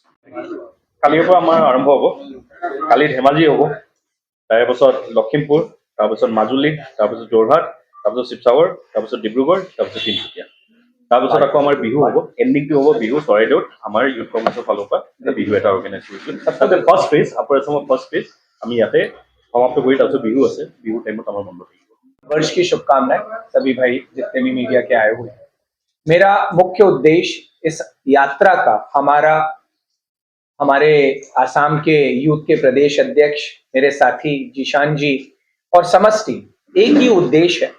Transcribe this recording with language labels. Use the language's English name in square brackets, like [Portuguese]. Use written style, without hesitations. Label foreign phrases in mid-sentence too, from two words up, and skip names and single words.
[Assamese] কালিৰ পৰা আমাৰ আৰম্ভ হ'ব, কালি ধেমাজি হ'ব, তাৰপিছত লখিমপুৰ, তাৰপিছত মাজুলী, তাৰপিছত যোৰহাট, তাৰপিছত শিৱসাগৰ, তাৰপিছত ডিব্ৰুগড়, তাৰপিছত তিনিচুকীয়া, তাৰপিছত আকৌ আমাৰ বিহু হ'ব, এণ্ডিংটো হ'ব বিহু চৰাইদেউত আমাৰ ইউথ কংগ্ৰেছৰ ফালৰ পৰা বিহু এটা অৰ্গেনাইজ কৰিছোঁ। তাতে [English] first phase [Assamese] আমি ইয়াতে সমাপ্ত কৰি, তাৰপিছত বিহু আছে, বিহুৰ টাইমত আমাৰ বন্ধ থাকিব। [Hindi] वर्ष की शुभकामनाएं सभी भाई जितने भी मीडिया के आए हुए हैं। मेरा मुख्य उद्देश्य इस यात्रा का हमारे आसाम के यूथ के प्रदेश अध्यक्ष मेरे साथी जीशान जी और समस्त टीम, एक ही उद्देश्य है।